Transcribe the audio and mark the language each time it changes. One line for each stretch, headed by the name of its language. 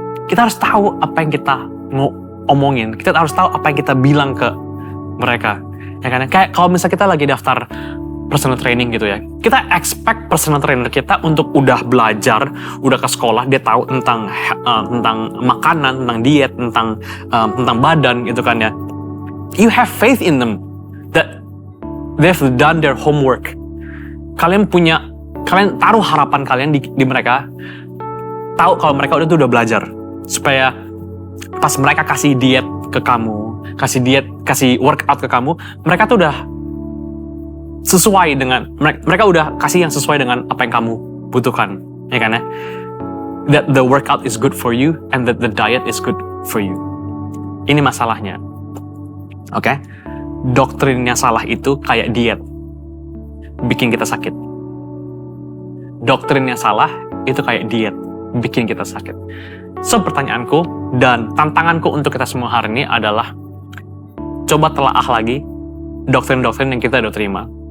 Indonesian: Kita harus tahu apa yang kita mau omongin. Kita harus tahu apa yang kita bilang ke mereka. Ya kan? Kayak kalau misalnya kita lagi daftar personal training gitu ya, kita expect personal trainer kita untuk udah belajar, udah ke sekolah, dia tahu tentang makanan, tentang diet, tentang badan gitu kan ya.
English: You have faith in them that they've done their homework.
Indonesian: Kalian taruh harapan kalian di mereka, tahu kalau mereka udah belajar, supaya pas mereka kasih diet ke kamu, kasih workout ke kamu, mereka tuh udah sesuai dengan, mereka udah kasih yang sesuai dengan apa yang kamu butuhkan, ya kan ya?
English: That the workout is good for you and that the diet is good for you.
Indonesian: Ini masalahnya, oke? Doktrinnya salah itu kayak diet, bikin kita sakit. Doktrinnya salah itu kayak diet, bikin kita sakit. So pertanyaanku dan tantanganku untuk kita semua hari ini adalah coba telaah lagi doktrin-doktrin yang kita udah terima.